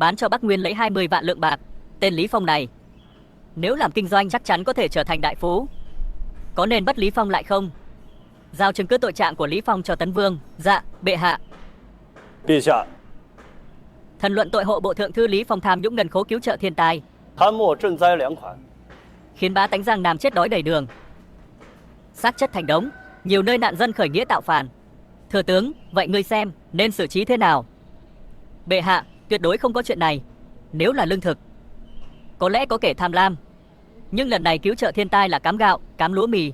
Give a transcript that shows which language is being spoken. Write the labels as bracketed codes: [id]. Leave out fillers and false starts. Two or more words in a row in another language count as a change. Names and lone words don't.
[vi] bán cho Bắc Nguyên lấy 20 vạn lượng bạc. Tên Lý Phong này, nếu làm kinh doanh chắc chắn có thể trở thành đại phú. Có nên bắt Lý Phong lại không? Giao chứng cứ tội trạng của Lý Phong cho Tấn Vương. Dạ, bệ hạ. 陛下， Thần luận tội hộ bộ thượng thư Lý Phong tham nhũng ngân khố cứu trợ thiên tai, [zh] 贪墨赈灾2款， [vi] khiến bá tánh Giang Nam chết đói đầy đường, xác chất thành đống, nhiều nơi nạn dân khởi nghĩa tạo phản. Thừa tướng, vậy ngươi xem nên xử trí thế nào? Bệ hạ, tuyệt đối không có chuyện này. Nếu là lương thực, có lẽ có kẻ tham lam, nhưng lần này cứu trợ thiên tai là cám gạo, cám lúa mì.